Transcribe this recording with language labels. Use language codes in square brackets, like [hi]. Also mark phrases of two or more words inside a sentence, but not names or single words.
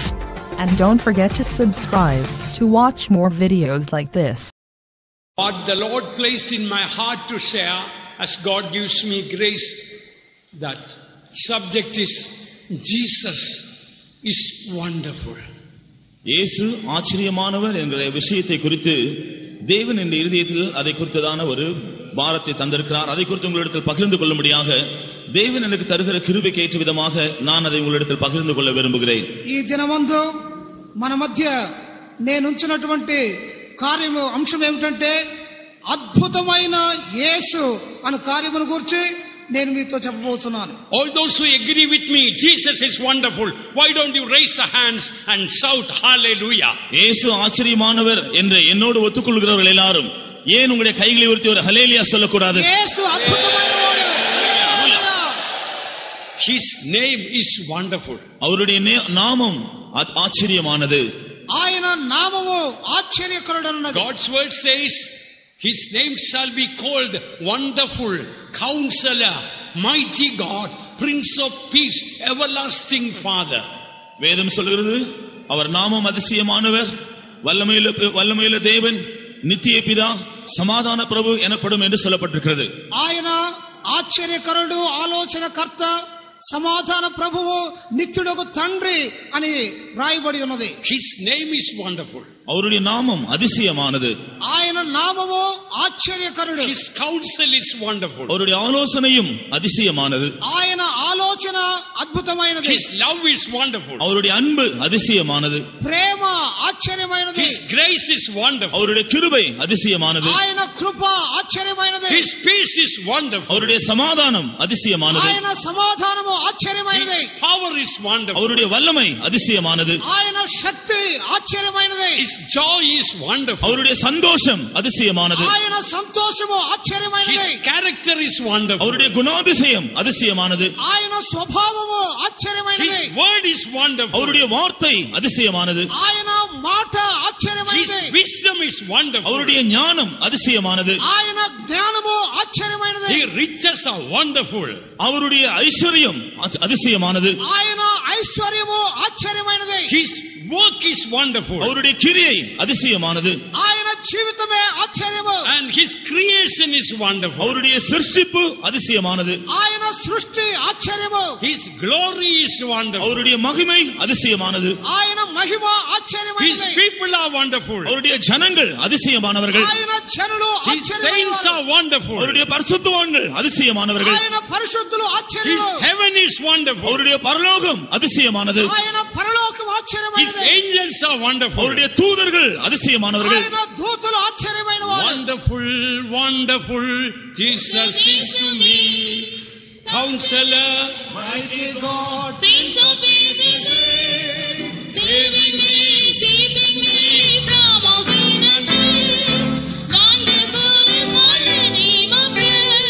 [en] and don't forget to subscribe to watch more videos like this. What the Lord placed in my heart to share, as God gives me grace, that subject is Jesus is wonderful. [ta] இயேசு ஆச்சரியமானவர் என்கிற விஷயத்தை குறித்து தேவன் என் இருதயத்தில் அதை குறித்ததான ஒரு பாரத்தை தந்திருக்கிறார். அதை குறித்து உங்களிடத்தில் பகிர்ந்து கொள்ளும்படியாக தேவன் எனக்கு தருகிற கிருபைக்கு ஏற்ற விதமாக நான் அதை உங்களிடத்தில் பகிர்ந்து கொள்ள விரும்புகிறேன். [te] ఈ దినమందు మన మధ్య నేను ఉంచినటువంటి కార్యము అంశం ఏమిటంటే అద్భుతమైన యేసు అనే కార్యమును గురించి నేను మీతో చెప్పబోతున్నాను. [en] All those who agree with me, Jesus is wonderful. Why don't you raise the hands and shout hallelujah? [ta] இயேசு ஆச்சரியமானவர் என்று என்னோடு ஒத்துக்கொள்கிறவர்கள் எல்லாரும் ஏன் உங்களுடைய கைகளை உயர்த்தி ஒரு ஹல்லேலூயா சொல்லக்கூடாது? [te] యేసు అద్భుతమైనవాడు. [en] His name is wonderful. [ta] அவருடைய நாமம் ஆச்சரியமானது. [te] ఆయన నామము ఆశ్చర్యకరుడన్నది. [en] God's word says his name shall be called Wonderful, Counselor, Mighty God, Prince of Peace, Everlasting Father. [ta] வேதம் சொல்கிறது அவர் நாமம் அதிசயமானவர், வல்லமையுள்ள தேவன், நித்திய பிதா, சமாதான பிரபு எனப்படும் என்று சொல்லப்பட்டிருக்கிறது. [te] ఆయన ఆశ్చర్యకరుడు, ఆలోచనకర్త, సమాధాన ప్రభువు, నిత్యుడగు తండ్రి అని రాయబడి ఉన్నది. [en] His name is wonderful. [ta] அவருடைய நாமம் அதிசயமானது. [te] ఆయన నామము ఆశ్చర్యకరుడు. [en] His counsel is wonderful. [ta] அவருடைய ஆலோசனையும் அதிசயமானது. [te] ఆయన ఆలోచన అద్భుతమైనది. [en] His love is wonderful. [ta] அவருடைய அன்பு அதிசயமானது. [te] ప్రేమ ఆశ్చర్యమైనది. [en] His grace is wonderful. [ta] அவருடைய கிருபை அதிசயமானது. [te] ఆయన కృప ఆశ్చర్యమైనది. [en] His peace is wonderful. [ta] அவருடைய சமாதானம் அதிசயமானது. [te] ఆయన సమాధానము ఆశ్చర్యమైనది. [en] His power is wonderful. [ta] அவருடைய வல்லமை அதிசயமானது. [te] ఆయన శక్తి ఆశ్చర్యమైనది. [en] His joy is wonderful. [ta] அவருடைய சந்தோஷம் அதிசயமானது. [te] ఆయన సంతోషము ఆశ్చర్యమైనది. [en] His character is wonderful. [ta] அவருடைய குணாதிசயம் அதிசயமானது. [te] ఆయన స్వభావము ఆశ్చర్యమైనది. [en] His word is wonderful. [ta] அவருடைய வார்த்தை அதிசயமானது. [te] ఆయన మాట ఆశ్చర్యమైనది. [en] His wisdom is wonderful. [ta] அவருடைய ஞானம் அதிசயமானது. [te] ఆయన జ్ఞానము ఆశ్చర్యమైనది. [en] His riches are wonderful. [ta] அவருடைய ஐஸ்வர்யம் அதிசயமானது. [te] ఆయన ఐశ్వర్యము ఆశ్చర్యమైనది. [en] His work is wonderful. [ta] அவருடைய கிரியை அதிசயமானது. [te] ఆయన జీవితమే ఆశ్చర్యము. [en] And his creation is wonderful. [ta] அவருடைய சிருஷ்டிப்பு அதிசயமானது. [te] ఆయన సృష్టి ఆశ్చర్యము. [en] His glory is wonderful. [ta] அவருடைய மகிமை அதிசயமானது. [te] ఆయన మహిమ [en] His [te] ఆశ్చర్యమైనది. [en] people are wonderful. [ta] அவருடைய ஜனங்கள் அதிசயமானவர்கள். [te] ఆయన జనులు [en] His saints [te] ఆశ్చర్యమైనవారు. [en] are wonderful. [ta] அவருடைய பரிசுத்தவான்கள் அதிசயமானவர்கள். [te] ఆయన పరిశుద్ధులు [en] His [te] ఆశ్చర్యము. [en] heaven is wonderful. [ta] அவருடைய பரலோகம் அதிசயமானது. [te] ఆయన పరలోకం [en] His [te] ఆశ్చర్యమైనది. [en] angels are wonderful. [ta] அவருடைய தூதர்கள் அதிசயமானவர்கள். [te] ఆయన దూతలు ఆశ్చర్యమైన వారు. [en] Wonderful, wonderful, Jesus is to me, Counselor, Mighty God, Prince of Peace is here, saving me, keeping me from all sin and sin. Wonderful is my name of praise.